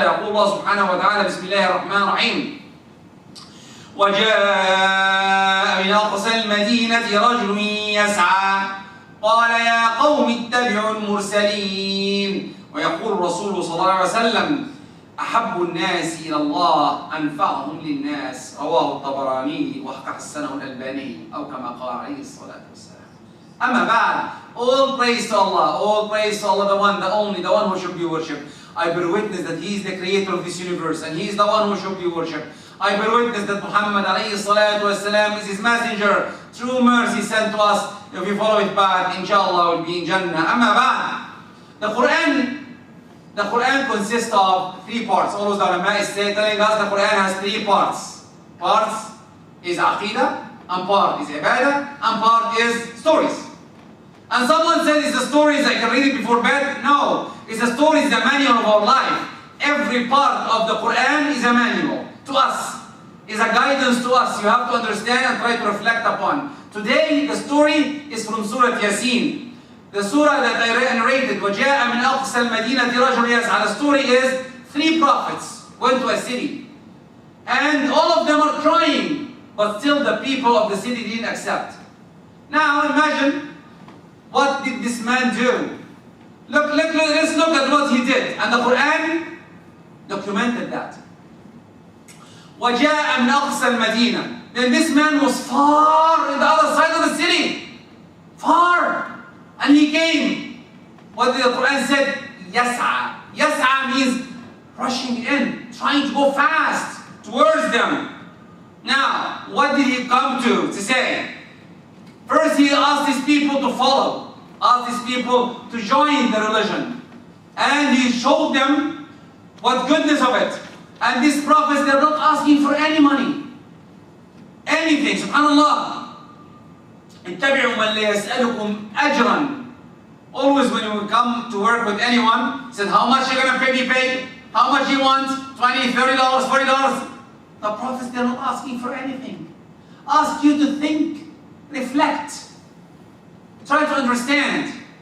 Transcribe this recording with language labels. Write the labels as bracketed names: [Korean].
[Arabic] يقول الله سبحانه وتعالى: بسم الله الرحمن الرحيم: وجاء من أقصى المدينة رجل يسعى قال يا قوم اتبعوا المرسلين. ويقول الرسول صلى الله عليه وسلم: أحب الناس إلى الله أنفعهم للناس. رواه الطبراني وحسنه الألباني أو كما قال عليه الصلاة والسلام. أما بعد, [English] all praise to Allah, all praise to Allah, the one, the only, the one who should be worshipped. I bear witness that He is the creator of this universe and He is the one who should be worshipped. I bear witness that Muhammad alayhi salatu wasalam is His messenger, true mercy sent to us. If we follow it back, inshallah we'll be in Jannah. [Arabic] Amma ba'd. [English] The Quran consists of 3 parts. Always the ulama is telling us the Quran has 3 parts. Parts is aqidah, and part is ibadah, and part is stories. And someone said it's the stories I can read it before bed. No, it's the stories, the manual of our life. Every part of the Quran is a manual to us, is a guidance to us. You have to understand and try to reflect upon. Today, the story is from Surah Yasin. The surah that I narrated, [Arabic] وَجَاءَ مِنْ أَقْصَى الْمَدِينَةِ رَجُلٌ يَسْعَى. [English] The story is 3 prophets went to a city. And all of them are trying, but still the people of the city didn't accept. Now imagine, what did this man do? Let's look at what he did. And the Quran documented that. [Arabic] وَجَاءَ مِنْ أَقْصَى الْمَدِينَةِ. [English] Then this man was far in the other side of the city. Far. And he came. What the Quran said? Yas'a. Yas'a means rushing in, trying to go fast towards them. Now, what did he come to say? First, he asked his people to follow, asked his people to join the religion. And he showed them what goodness of it. And these prophets, they're not asking for any money. Anything, subhanAllah. [Arabic] اتبعوا من لا يسألكم أجرا. [English] Always when you come to work with anyone, he said, how much are you going to pay me paid? How much you want? $20, $30, $40? The prophets, they're not asking for anything. Ask you to think, reflect, try to understand.